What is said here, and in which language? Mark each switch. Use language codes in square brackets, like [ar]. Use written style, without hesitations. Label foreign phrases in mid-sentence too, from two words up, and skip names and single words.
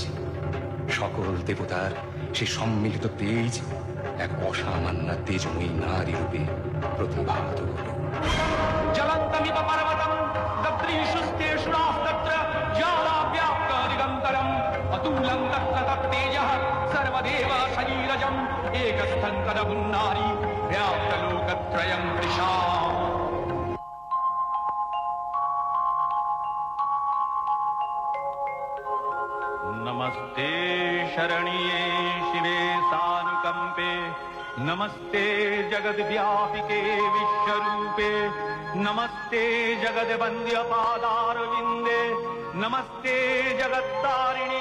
[bn] সকল দেবতার সে সম্মিলিত তেজ এক অসামান্য তেজময়ী নারী রূপে প্রতিভাত হল। [sa] জ্বলন্তমিব পর্বতম দদ্রীশুস্তেষুরাস্তত্র জ্বালাব্যাপ্ত দিগন্তরম অতুলং তত্র তত্তেজঃ সর্বদেব শরীরজম একস্থং তদগুণারি ব্যাপ্ত লোকত্রয়ং তৃষা। नमस्ते शरण्ये शिवे सानुकंपे नमस्ते जगद्व्यापिके विश्वरूपे नमस्ते जगद्वन्द्य पादारविन्दे नमस्ते जगत्तारिणि